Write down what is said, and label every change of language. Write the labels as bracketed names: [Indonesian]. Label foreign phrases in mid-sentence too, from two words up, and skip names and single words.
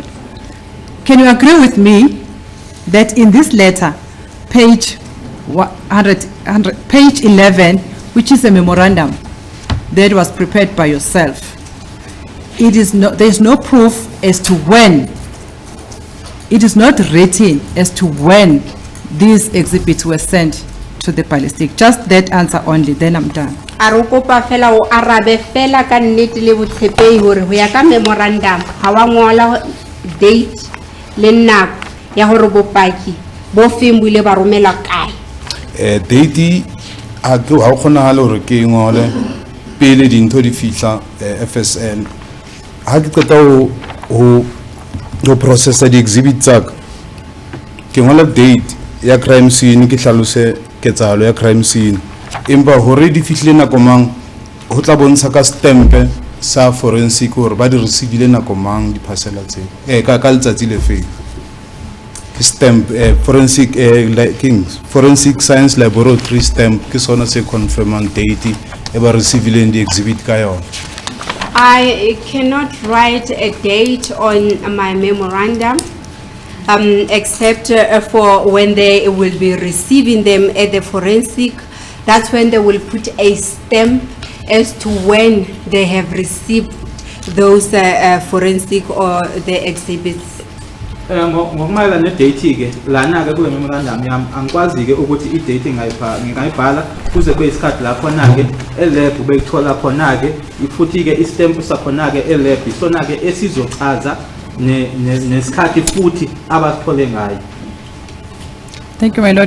[English] Can you agree with me that in this letter, page 11, which is a memorandum that was prepared by yourself, there's no proof as to when, it is not written as to when these exhibits were sent to the ballistic? Just that answer only, then I'm done. [Southern Sotho] a re kopa fela o arabe fela ka nnete le botshepehi hore ho ya ka memorandum ha wa ngola date le nako ya hore bopaki bo feng buile ba romela kae Date ha ke ha o kgonahale hore ke ngole pele dintho di fihla FSL ha ke qeta ho processa di exhibit tsaka ke ngola date ya [English] crime scene [Southern Sotho] ke hlalose ketsahalo ya [English] crime scene [Southern Sotho] empa hore di fihlile nako mang ho tla bontsha ka stamp sa forensic hore ba di receive nako mang di parcela tse ka letsatsi le feng [English] stamp forensic forensic science laboratory stamp [Southern Sotho] ke sona se [English] confirming date [Southern Sotho] e ba receive di exhibit ka yona. [English] I cannot write a date on my memorandum except for when they will be receiving them at the forensic. That's when they will put a stamp as to when they have received those forensic or the exhibits. [Zulu] Ngokumayela ne-date ke lana ke kule memorandum yami angikwazi ke ukuthi i-date ngingayibhala kuze kube isikhathi la khona ke elab bekuthola khona ke futhi ke istamp sakhona ke elab isona ke esizochaza nesikhathi futhi abathole ngayo. [English] Thank you, my Lord.